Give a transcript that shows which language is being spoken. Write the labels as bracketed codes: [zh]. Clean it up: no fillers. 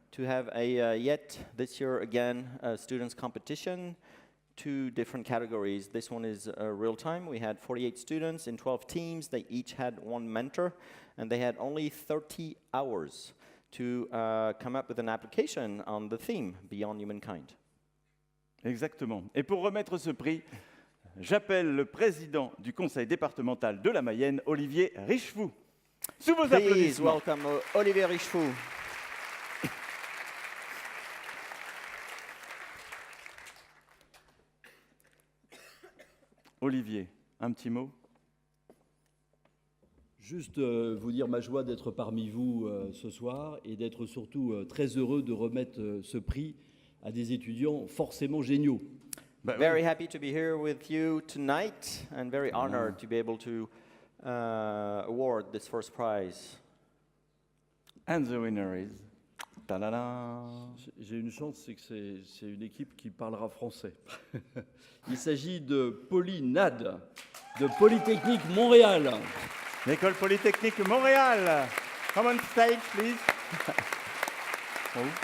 [en] to have a yet this year again a students competition, 2 different categories. This one is real time. We had 48 students in 12 teams. They each had 1 mentor, and they had only 30 hours to come up with an application on the theme Beyond Humankind. [fr] Exactement. Et pour remettre ce prix, j'appelle le président du conseil départemental de la Mayenne, Olivier Richefou. Sous vos [en] Please [fr] applaudissements. [en] welcome Olivier Richefou. [fr] Olivier, un petit mot. Juste vous dire ma joie d'être parmi vous ce soir et d'être surtout très heureux de remettre ce prix à des étudiants forcément géniaux. Bah, [en] Very happy to be here with you tonight and very honored to be able to award this first prize. And the winner is... Ta-da-da. [fr] J'ai une chance, c'est que c'est une équipe qui parlera français. Il s'agit de Polynade, de Polytechnique Montréal. L'école polytechnique Montréal. [en] Come on stage, please. Oh.